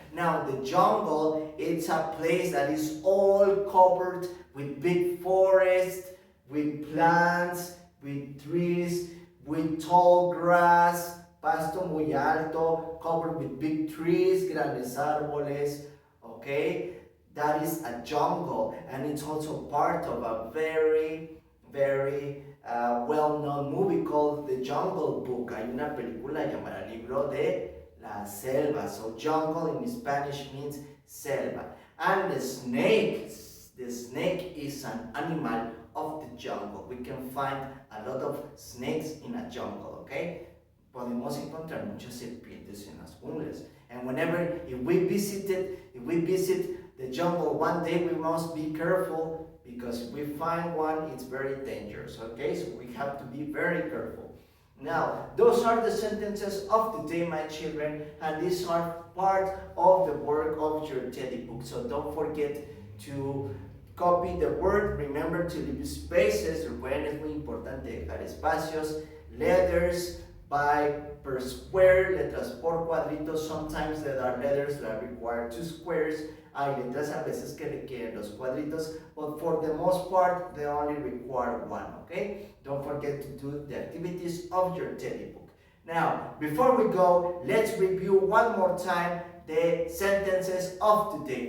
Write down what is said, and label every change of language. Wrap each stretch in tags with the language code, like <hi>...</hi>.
<en>Now, the jungle, it's a place that is all covered with big forests, with plants, with trees, with tall grass,</en> <es>pasto muy alto,</es> <en>covered with big trees,</en> <es>grandes árboles,</es> <en>okay? That is a jungle, and it's also part of a very, very well-known movie called The Jungle Book.</en> <es>Hay una película llamada Libro de la Selva.</es> <en>So jungle in Spanish means selva. And the snake is an animal of the jungle. We can find a lot of snakes in a jungle, okay?</en> <es>Podemos encontrar muchas serpientes en las junglas.</es> <en>And whenever if we visit the jungle one day, we must be careful, because if we find one, it's very dangerous. Okay, so we have to be very careful. Now, those are the sentences of the day, my children, and these are part of the work of your teddy book. So don't forget to copy the word. Remember to leave spaces.</en> <es>Recuerden, es muy importante dejar espacios.</es> <en>Letters per square,</en> <es>letras por cuadritos.</es> <en>Sometimes there are letters that require 2 squares.</en> <es>Hay letras a veces que requieren los cuadritos,</es> <en>but for the most part, they only require 1, okay? Don't forget to do the activities of your teddy book. Now, before we go, let's review one more time the sentences of today.</en>